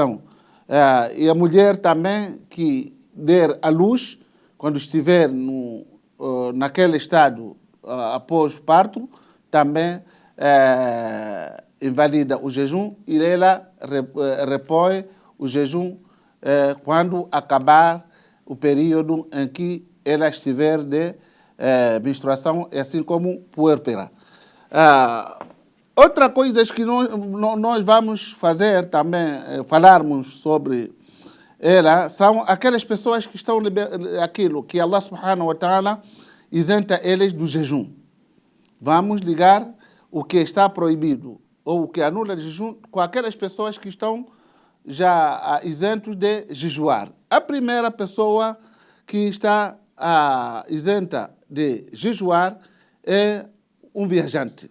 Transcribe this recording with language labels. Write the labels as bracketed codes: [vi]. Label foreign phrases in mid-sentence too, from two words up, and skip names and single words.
[pt] E a mulher também que der à luz, quando estiver naquele estado após o parto, também invalida o jejum e ela repõe o jejum quando acabar o período em que ela estiver de menstruação, assim como puérpera. Outra coisa que nós vamos fazer também, falarmos sobre ela, são aquelas pessoas que estão aquilo que [ar] الله سبحانه وتعالى [pt] isenta eles do jejum. Vamos ligar o que está proibido ou o que anula o jejum com aquelas pessoas que estão já isentos de jejuar. A primeira pessoa que está isenta de jejuar é um viajante.